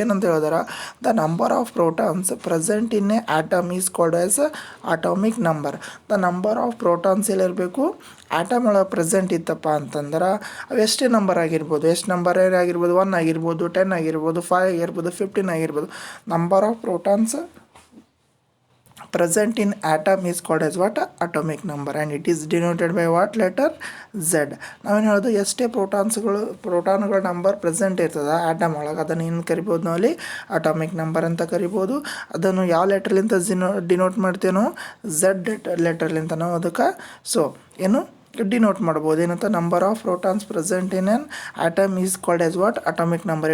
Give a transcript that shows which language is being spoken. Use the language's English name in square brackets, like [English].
[Kannada] ಏನಂತ ಹೇಳಿದ್ರೆ [English] The number of protons present in a atom is called as atomic number. The number of protons [Kannada] ಎಲ್ಲಿರಬೇಕು atom ಒಳಗೆ present ಇತ್ತಪ್ಪ ಅಂತಂದ್ರೆ ಅವು ಎಷ್ಟೇ ನಂಬರ್ ಆಗಿರ್ಬೋದು. ಎಷ್ಟು ನಂಬರ್ ಆಗಿರ್ಬೋದು 1 ಆಗಿರ್ಬೋದು 10 ಆಗಿರ್ಬೋದು 5 ಆಗಿರ್ಬೋದು 15 ಆಗಿರ್ಬೋದು. [English] Number of protons present in atom is called as what atomic number and it is denoted by what letter Z. [Kannada] ನಾವೇನು ಹೇಳೋದು ಎಷ್ಟೇ ಪ್ರೋಟಾನ್ಗಳ ನಂಬರ್ ಪ್ರೆಸೆಂಟ್ ಇರ್ತದೆ ಆಟಮ್ ಒಳಗೆ ಅದನ್ನು ಏನು ಕರಿಬೋದು ನಾವಲ್ಲಿ ಅಟಾಮಿಕ್ ನಂಬರ್ ಅಂತ ಕರಿಬೋದು. ಅದನ್ನು ಯಾವ ಲೆಟರ್ಲಿಂದ ಡಿನೋಟ್ ಮಾಡ್ತೀವಿ ನಾವು Z ಲೆಟರ್ಲಿಂದ ನಾವು ಅದಕ್ಕೆ ಸೊ ಏನು ಡಿನೋಟ್ ಮಾಡ್ಬೋದು. [English] ಏನಂತ number of protons present in an atom is called as what atomic number.